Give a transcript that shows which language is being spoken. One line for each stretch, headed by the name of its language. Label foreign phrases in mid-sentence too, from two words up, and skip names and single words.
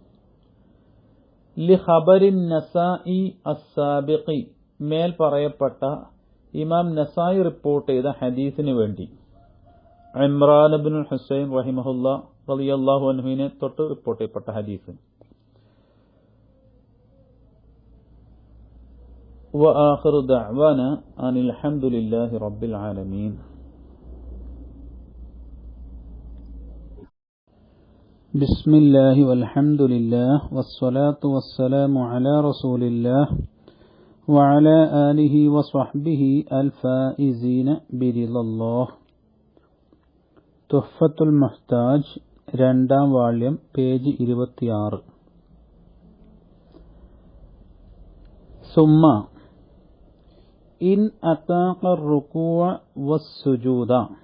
Arabic: لخبر النسائي السابق
Malayalam: മേൽ പറയപ്പെട്ട ഇമാം നസായി റിപ്പോർട്ട് ചെയ്ത ഹദീസിന് വേണ്ടി. ഇമ്രാൻ ഇബ്നുൽ ഹുസൈൻ
Arabic: رحمه الله رضي الله
Malayalam: അൻഹുവിനെ തൊട്ട് റിപ്പോർട്ട് ചെയ്യപ്പെട്ട ഹദീസ്.
Arabic: وآخر دعوانا أن الحمد لله رب العالمين. بسم الله والحمد لله والصلاة والسلام على رسول الله وعلى آله وصحبه الفائزين برضا الله.
Malayalam: തുഹ്ഫത്തുൽ മുഹ്താജ് 2ാം വാള്യം പേജ് 26.
Arabic: ثم إن أطاق الركوع والسجود,